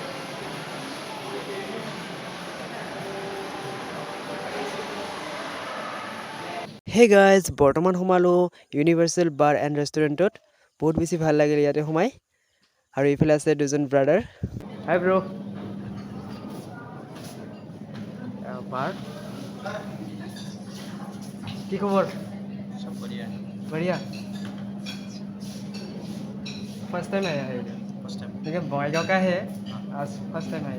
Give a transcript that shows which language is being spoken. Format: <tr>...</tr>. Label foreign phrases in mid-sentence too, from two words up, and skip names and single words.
<en>Hey guys,</en> <as>বৰ্তমান সোমালোঁ ইউনিভাৰ্চেল বাৰ এণ্ড ৰেষ্টুৰেণ্টত। বহুত বেছি ভাল লাগিল ইয়াতে সোমাই। আৰু এইফালে আছে দুজন ব্ৰাদাৰ।</as> <en>hi bro.</en> <as>বাৰ কি খবৰ?</as> <hi>सब बढ़िया है। बढ़िया।</hi> <en>first time</en> <hi>आया है इधर?</hi> <en>first time.</en> <hi>लेकिन बॉयगांव का है, आज</hi> <en>first time</en> <hi>आया है।</hi>